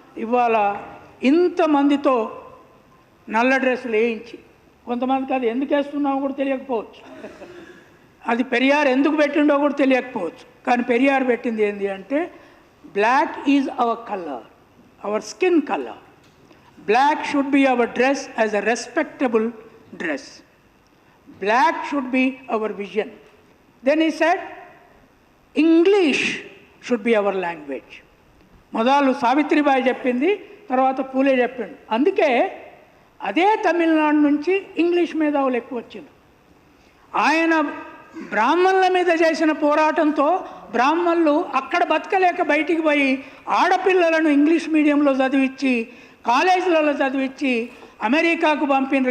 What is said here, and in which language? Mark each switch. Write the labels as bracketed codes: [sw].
[te] ఇవాళ ఇంతమందితో నల్ల డ్రెస్సులు వేయించి, కొంతమందికి అది ఎందుకు వేస్తున్నామో కూడా తెలియకపోవచ్చు, అది పెరియార్ ఎందుకు పెట్టిండో కూడా తెలియకపోవచ్చు. కానీ పెరియార్ పెట్టింది ఏంటి అంటే, [en] Black is our colour, our skin colour. Black should be our dress as a respectable dress. Black should be our vision. Then he said, English should be our language. [te] మొదలు సావిత్రిబాయి చెప్పింది, తర్వాత పూలే చెప్పిండు. అందుకే అదే తమిళనాడు నుంచి ఇంగ్లీష్ మేధావులు ఎక్కువ వచ్చింది. ఆయన బ్రాహ్మణుల మీద చేసిన పోరాటంతో బ్రాహ్మణులు అక్కడ బతకలేక బయటికి పోయి ఆడపిల్లలను ఇంగ్లీష్ మీడియంలో చదివించి, కాలేజీలలో చదివించి అమెరికాకు పంపినారు.